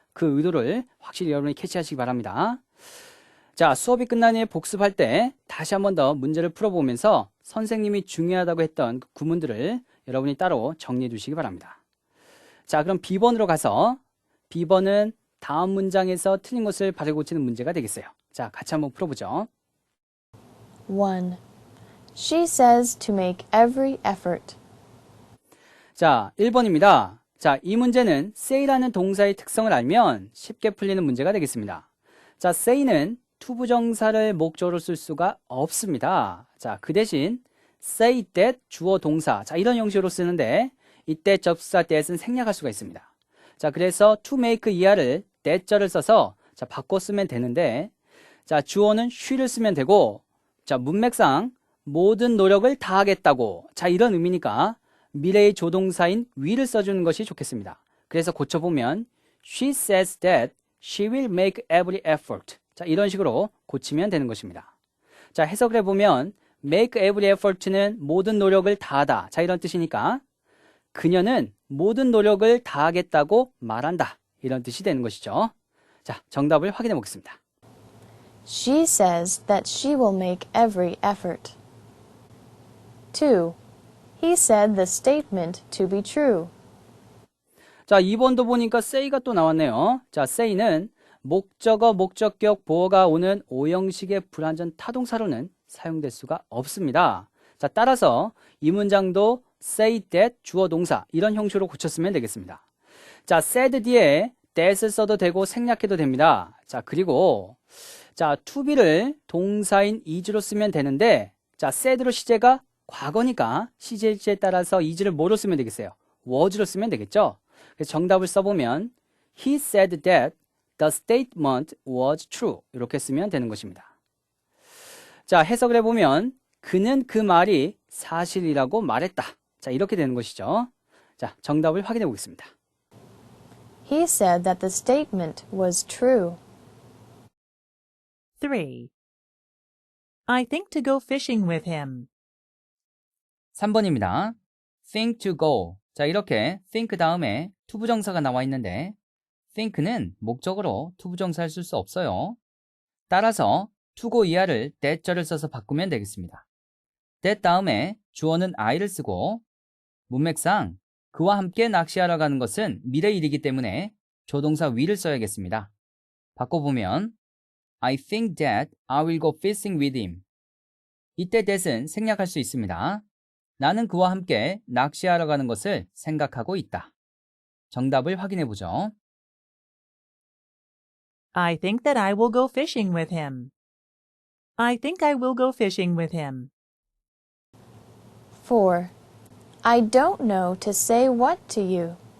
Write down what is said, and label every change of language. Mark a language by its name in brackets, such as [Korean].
[Korean] 그 의도를 확실히 여러분이 캐치하시기 바랍니다. 자, 수업이 끝난 후에 복습할 때 다시 한 번 더 문제를 풀어보면서 선생님이 중요하다고 했던 그 구문들을 여러분이 따로 정리해 두시기 바랍니다. 자, 그럼 B번으로 가서 B번은 다음 문장에서 틀린 것을 바로 고치는 문제가 되겠어요. 자, 같이 한번 풀어보죠. [English] 1. She says to make every effort. [Korean] 자, 1번입니다. 자, 이 문제는 say라는 동사의 특성을 알면 쉽게 풀리는 문제가 되겠습니다. 자, say는 투부정사를 목적으로 쓸 수가 없습니다. 자, 그 대신 say that 주어 동사. 자, 이런 형식으로 쓰는데 이때 접수사 that은 생략할 수가 있습니다. 자, 그래서 to make 이하를 that절을 써서 자, 바꿔 쓰면 되는데 자, 주어는 she를 쓰면 되고 자, 문맥상 모든 노력을 다하겠다고 자, 이런 의미니까 미래의 조동사인 will을 써주는 것이 좋겠습니다. 그래서 고쳐보면 [English] she says that she will make every effort. [Korean] 자, 이런 식으로 고치면 되는 것입니다. 자, 해석을 해보면 make every effort는 모든 노력을 다하다. 자, 이런 뜻이니까 그녀는 모든 노력을 다하겠다고 말한다. 이런 뜻이 되는 것이죠. 자, 정답을 확인해 보겠습니다. [English] She says that she will make every effort. 2. He said the statement to be true. [Korean] 자, 2번도 보니까 say가 또 나왔네요. 자, say는 목적어, 목적격, 보어가 오는 오형식의 불완전 타동사로는 사용될 수가 없습니다. 자, 따라서 이 문장도 say that 주어 동사 이런 형식으로 고쳤으면 되겠습니다. 자, said 뒤에 that을 써도 되고 생략해도 됩니다. 자, 그리고 자, to be를 동사인 is로 쓰면 되는데 자, said로 시제가 과거니까 시제지에 따라서 is를 뭐로 쓰면 되겠어요? was로 쓰면 되겠죠? 그래서 정답을 써보면 [English] He said that the statement was true. [Korean] 이렇게 쓰면 되는 것입니다. 자, 해석을 해보면 그는 그 말이 사실이라고 말했다. 자, 이렇게 되는 것이죠. 자, 정답을 확인해 보겠습니다. [English] He said that the statement was true. 3. I think to go fishing with him. [Korean] 3번입니다. [English] think to go. [Korean] 자, 이렇게 think 다음에 투부정사가 나와 있는데 think는 목적으로 투부정사를 쓸 수 없어요. 따라서 to go 이하를 that절을 써서 바꾸면 되겠습니다. that 다음에 주어는 I를 쓰고 문맥상 그와 함께 낚시하러 가는 것은 미래 일이기 때문에 조동사 will을 써야겠습니다. 바꿔보면 [English] I think that I will go fishing with him. [Korean] 이때 that은 생략할 수 있습니다. 나는 그와 함께 낚시하러 가는 것을 생각하고 있다. 정답을 확인해 보죠. [English] I think that I will go fishing with him. I think I will go fishing with him. 4. I don't know to say what to you.